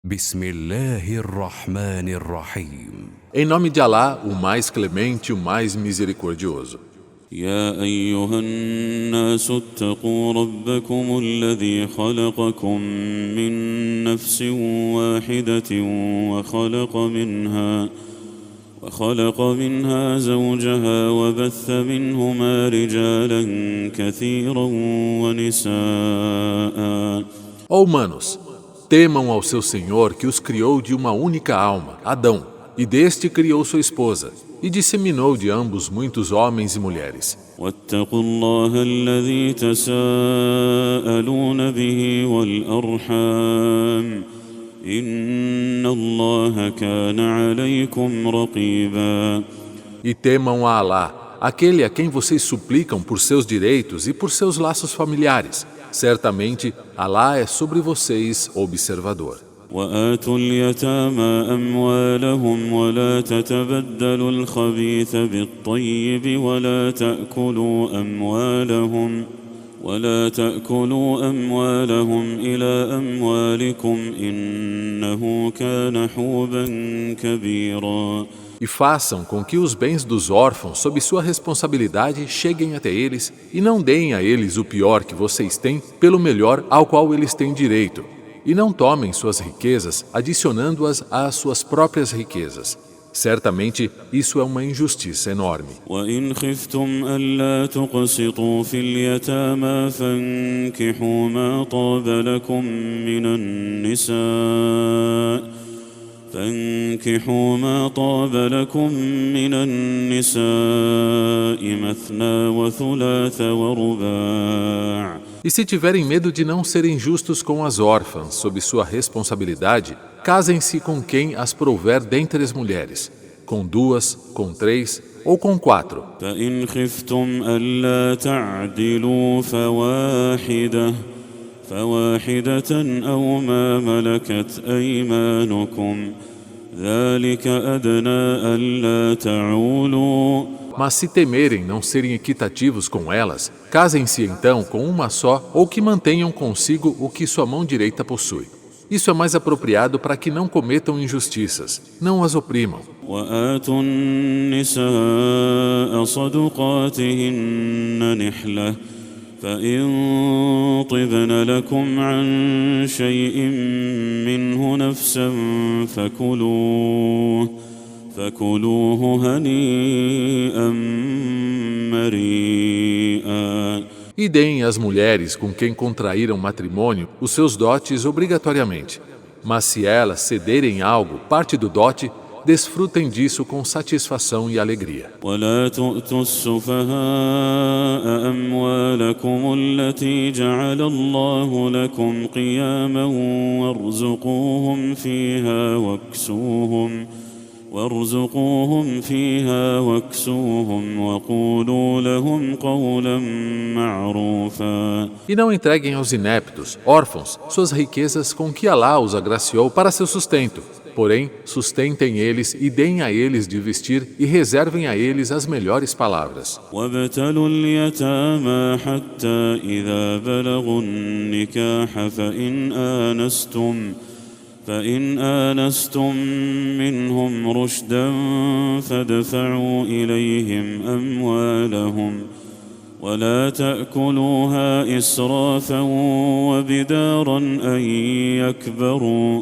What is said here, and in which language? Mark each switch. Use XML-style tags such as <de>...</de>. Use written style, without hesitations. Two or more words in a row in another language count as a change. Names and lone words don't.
<ar>بسم الله الرحمن الرحيم</ar> <pt>Em nome de Alá, o mais clemente, o mais misericordioso.</pt> <ar>يا أيها الناس اتقوا ربكم الذي خلقكم من نفس واحدة وخلق منها زوجها وبث منهما رجالا كثيرا ونساء.</ar> <pt>Ó humanos, temam ao seu Senhor que os criou de uma única alma, Adão, e deste criou sua esposa, e disseminou de ambos muitos homens e mulheres.</pt> <ar>واتقوا الله الذي تساءلون به والأرحام إن الله كان عليكم رقيبا.</ar> <pt>E temam a Alá, aquele a quem vocês suplicam por seus direitos e por seus laços familiares. Certamente, Alá é sobre vocês observador.</pt> <ar>وآتوا اليتامى أموالهم ولا تتبدلوا الخبيث بالطيب ولا تأكلوا أموالهم إلى أموالكم إنه كان حوبا كبيرا.</ar> <pt>E façam com que os bens dos órfãos sob sua responsabilidade cheguem até eles e não deem a eles o pior que vocês têm pelo melhor ao qual eles têm direito. E não tomem suas riquezas adicionando-as às suas próprias riquezas. Certamente, isso é uma injustiça enorme.</pt> <ar>وإن خفتم ألا تقسطوا في اليتامى فانكحوا ما طاب لكم من النساء مثنى وثلاث ورباع.</ar> <pt>E se tiverem medo de não serem justos com as órfãs sob sua responsabilidade, casem-se com quem as prouver dentre as mulheres, com 2, com 3 ou com 4.</pt> <ar>فإن خفتم ألا تعدلوا فواحدة أو ما ملكت أيمانكم ذلك أدنى ألا تعولوا.</ar> <pt>Mas se temerem não serem equitativos com elas, casem-se então com uma só ou que mantenham consigo o que sua mão direita possui. Isso é mais apropriado para que não cometam injustiças, não as oprimam.</pt> <ar>وآتوا النساء صدقاتهن نحلة فإن طبن لكم عن شيء منه نفسا فكلوه هنيئا مريئا.</ar> <pt>E deem às mulheres com quem contraíram matrimônio os seus dotes obrigatoriamente. Mas se elas cederem algo, parte do dote, desfrutem disso com satisfação e alegria.</pt> <ar>ولا تؤتوا السفهاء أموالكم التي جعل الله لكم قياما وارزقوهم فيها واكسوهم وقولوا لهم قولا معروفا.</ar> <pt>E não entreguem aos ineptos, órfãos, suas riquezas com que Alá os agraciou para seu sustento. Porém, sustentem eles e deem a eles de vestir e reservem a eles as melhores palavras.</pt> <ar>وابتلوا اليتامى حتى إذا بلغوا النكاح فإن آنستم منهم رشدا فادفعوا إليهم أموالهم ولا تأكلوها إسرافا وبدارا أن يكبروا.</ar>